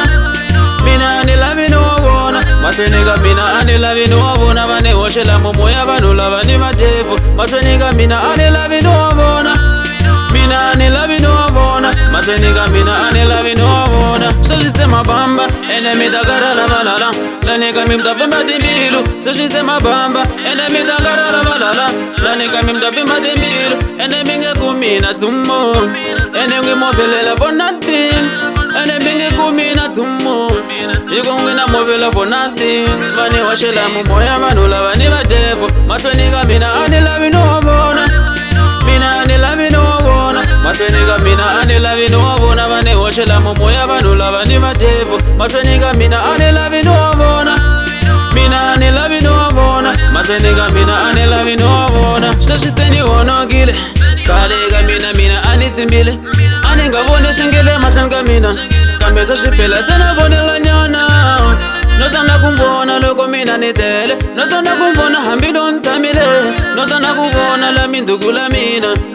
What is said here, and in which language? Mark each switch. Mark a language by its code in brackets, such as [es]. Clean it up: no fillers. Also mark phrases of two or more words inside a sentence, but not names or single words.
[ts] mina a ni lavi no vona mahlweni ka mina a ni lavi no vona vani hoxela mumoya vanhu lava ni vadevo mahlweni ka mina a ni lavi no vona mina a ni lavi no vona mahlweni ka mina a ni lavi no vona sweswi se mabamba ene mi ta karhala valala lani ka mi mi ta pfimba timbilu sweswi se mabamba ene mi ta karhala valala lani ka mi mi ta pfimba timbilu ene mi nge kumi na nchumu ene ngi movelela [en] for nothing [ts] ene mi nge kumi na nchumu hiko ngi na movela [en] for nothing [ts] vani hoxela mumoya vanhu lava ni vadevo mahlweni ka mina a ni lavi no vona mina a ni lavi no vona mahlweni ka mina a ni lavi no vona vani hoxela mumoya vanhu lava ni vadevo mahlweni ka mina a ni lavi no vona mina a ni lavi no vona mahlweni ka mina a ni lavi no vona sweswi se ni honokile khale ka mina a ni tsimbile a ni nga voni swingile mahlweni ka mina kambe sweswi phela se na vonela nyana no tanda ku vona loko mina ni tele no tanda ku vona hambi no ni tshamile no tanda ku vona la mindzuku la mina